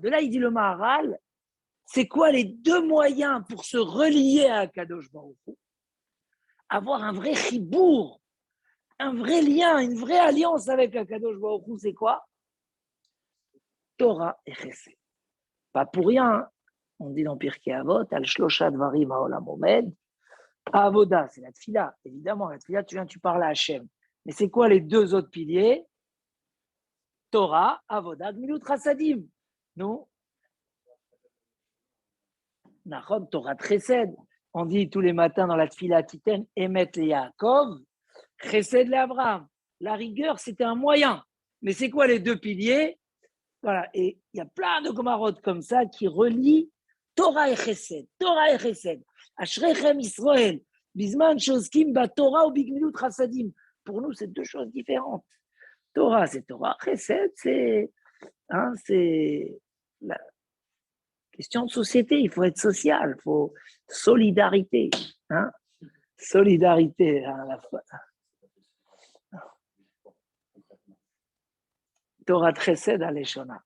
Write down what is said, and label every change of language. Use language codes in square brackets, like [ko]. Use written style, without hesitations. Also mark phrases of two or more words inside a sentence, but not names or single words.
[fr] De là, il dit le Maharal, c'est quoi les deux moyens pour se relier à [he] הקדוש ברוך הוא? [fr] Avoir un vrai chibour, un vrai lien, une vraie alliance avec [he] הקדוש ברוך הוא, [fr] c'est quoi? Torah et chesed. Pas pour rien, on dit dans Pirkei Avot, [he] על שלושה דברים העולם עומד, עבודה, [fr] c'est la tfila, évidemment, la tfila, tu parles à Hachem. Mais c'est quoi les deux autres piliers? [he] תורה, עבודה, גמילות חסדים. Non? נכון, תורה חסד. [fr] On dit tous les matins dans la tfila [he] תתן, אמת ליעקב, חסד לאברהם. [fr] La rigueur, c'était un moyen. Mais c'est quoi les deux piliers? Voilà, et il y a plein de gomarotes comme ça qui relient Torah et chesed. Torah et chesed. [he] אשריכם ישראל, בזמן שעוסקים בתורה ובגמילות חסדים. [fr] Pour nous, c'est deux choses différentes. Torah, c'est Torah. Chesed, c'est la question de société. Il faut être social. Il faut solidarité. Hein? Solidarité. À la fois. Torah de chesed à l'Eshona.